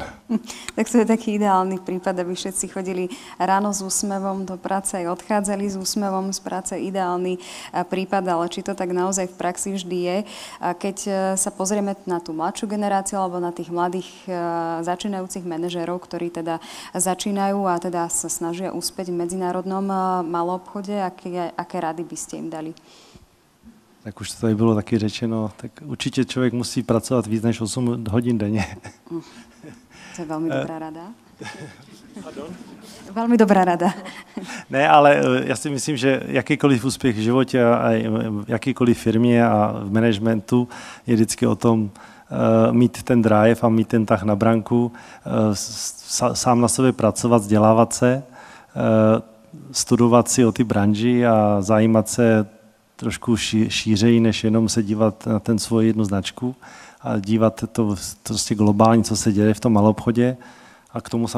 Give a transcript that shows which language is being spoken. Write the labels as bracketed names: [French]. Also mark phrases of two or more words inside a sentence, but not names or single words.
[Slovak] Tak to je taký ideálny prípad, aby všetci chodili ráno s úsmevom do práce aj odchádzali s úsmevom z práce. Ideálny prípad, ale či to tak naozaj v praxi vždy je. Keď sa pozrieme na tú mladšiu generáciu alebo na tých mladých začínajúcich manažérov, ktorí teda začínajú a teda sa snažia uspieť v medzinárodnom maloobchode, aké rady by ste im dali? [Czech] Tak už to tady bylo taky řečeno, tak určitě člověk musí pracovat víc než 8 hodin denně. To je velmi dobrá rada. Pardon? Velmi dobrá rada. Ne, ale já si myslím, že jakýkoliv úspěch v životě a jakýkoliv firmě a v managementu je vždycky o tom mít ten drive a mít ten tah na branku, sám na sobě pracovat, vzdělávat se, studovat si o ty branži a zajímat se trošku šířeji, než jenom se dívat na ten svoji jednu značku a dívat to prostě globálně, co se děje v tom maloobchodě.